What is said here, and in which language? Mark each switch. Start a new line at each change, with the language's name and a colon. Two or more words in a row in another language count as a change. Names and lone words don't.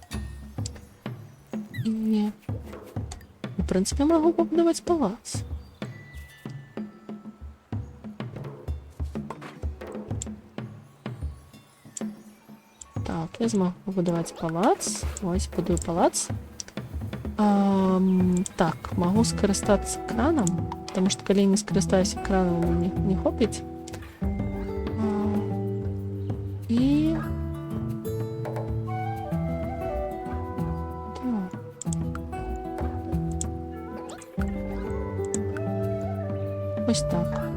Belarusian: І, у прынцыпе, магу пабудаваць палац. Так, я змогу пабудаваць палац. Ось, будую палац. Так, магу скарыстацца краном,
Russian: потому что
Belarusian: калі не скарыстаюся краном, мне не хопіць. І... Ось так.